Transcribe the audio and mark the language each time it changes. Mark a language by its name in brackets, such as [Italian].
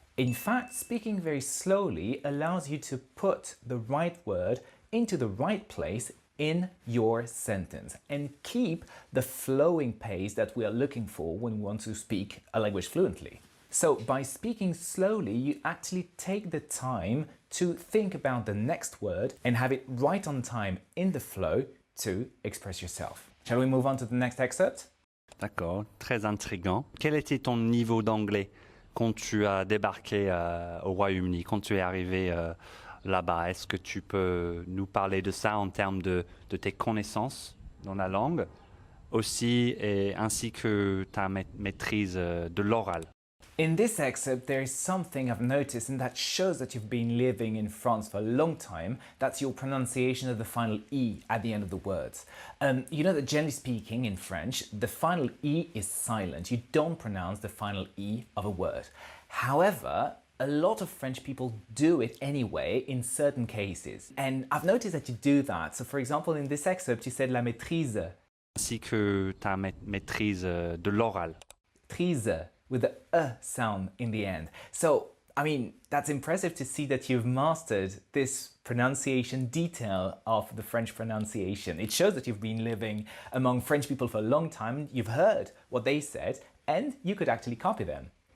[English] In fact, speaking very slowly allows you to put the right word into the right place in your sentence and keep the flowing pace that we are looking for when we want to speak a language fluently. So by speaking slowly, you actually take the time to think about the next word and have it right on time in the flow to express yourself. Shall we move on to the next excerpt? [French] D'accord, très intriguant. Quel était ton niveau d'anglais quand tu as débarqué au Royaume-Uni, quand tu es arrivé là-bas? Est-ce que tu peux nous parler de ça en termes de tes connaissances dans la langue aussi, ainsi que ta maîtrise de l'oral? [English] In this excerpt, there is something I've noticed, and that shows that you've been living in France for a long time. That's your pronunciation of the final E at the end of the words. You know that generally speaking in French, the final E is silent. You don't pronounce the final E of a word. However, a lot of French people do it anyway in certain cases. And I've noticed that you do that. So for example, in this excerpt, you said [French] la maîtrise. Ainsi que ta maîtrise de l'oral. [English] Maîtrise, with the sound in the end. So, I mean, that's impressive to see that you've mastered this pronunciation detail of the French pronunciation. It shows that you've been living among French people for a long time, you've heard what they said, and you could actually copy them.